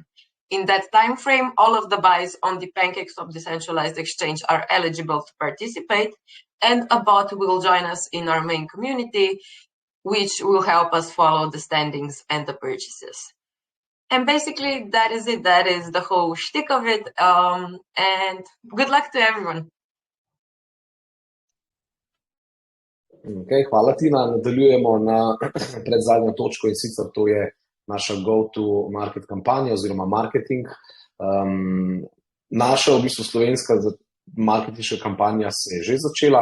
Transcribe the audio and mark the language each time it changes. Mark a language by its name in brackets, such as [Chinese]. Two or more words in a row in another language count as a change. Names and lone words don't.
[English] In that time frame, all of the buys on the PancakeSwap decentralized exchange are eligible to participate, and a bot will join us in our main community, which will help us follow the standings and the purchases. And basically, that is it. That is the whole shtick of it. And good luck to everyone. [Slovenian] Okay, hvala, Tina. Nadaljujemo na predzadnjo točko in sicer to je naša go-to-market kampanja oziroma marketing. Naša v bistvu slovenska marketinška kampanja se je že začela.